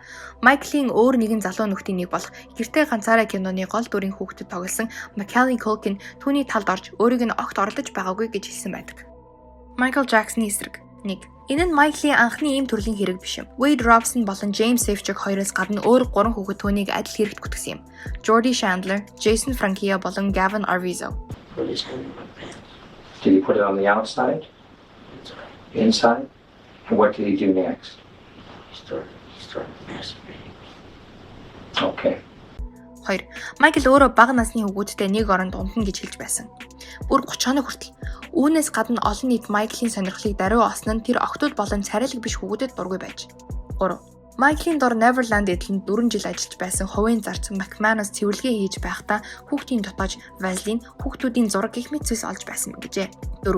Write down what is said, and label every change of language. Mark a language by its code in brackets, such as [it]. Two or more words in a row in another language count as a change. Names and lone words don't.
[mn] Майклийн өөр нэгэн залуу нөхдийн нэг болох Гэртээ ганцаараа киноны гол дүрийн хүүхдэд тоглосон Macaulay Culkin түүний талд орж өөрийг нь огт оролдож байгаагүй гэж хэлсэн байдаг. Michael Jackson-ы эсрэг 1. Энэ нь Майклийн анхны ийм төрлийн хэрэг биш юм. Wade Robson болон James Safechuck хоёроос гадна өөр 3 хүүхэд түүнийг адил хэрэгт гүтгсэн юм. Jordie Chandler, Jason Francia болон Gavin Arvizo. [en] Put his hand in my pants. Did he put it on the outside? Inside? And what did he do next? He started masturbating. Okay. [mn] 2. Майкл өөрөө бага насны хүүхэдтэй нэг оронд унтна гэж хэлж байсан. Бүр 30 хоног хүртэл. Үүнээс гадна олон нийт Майклийн сонирхлыг даруй олсон нь тэр охтууд болон царайлаг биш хүүхэдэд дургүй байж. 3. Майклийн дор Neverland эдлэнд 4 жил ажиллаж байсан хувийн зарц McManus цэвэрлэгээ хийж байхдаа хүүхдийн дотоож Vaseline, хүүхдүүдийн зураг гэх мэт зүйлс олж байсан гэжээ. 4.